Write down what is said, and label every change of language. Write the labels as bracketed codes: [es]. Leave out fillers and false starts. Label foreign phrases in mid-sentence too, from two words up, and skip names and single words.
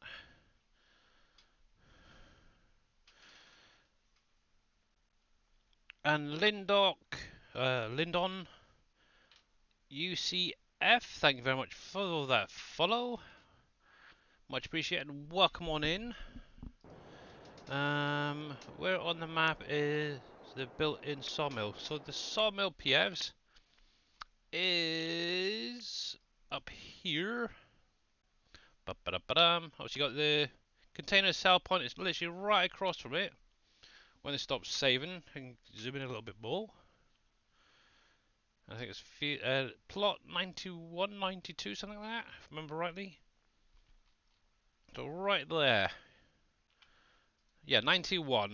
[en] And Lindon, UCF, thank you very much for that follow. Much appreciated and welcome on in. Where on the map is the built-in sawmill? So the sawmill PFs is up here. Ba-ba-da-ba-dum. Obviously got the container cell point. It's literally right across from it. When it stops saving, I can zoom in a little bit more. I think it's plot 91, 92, something like that, if I remember rightly. So right there. Yeah, 91.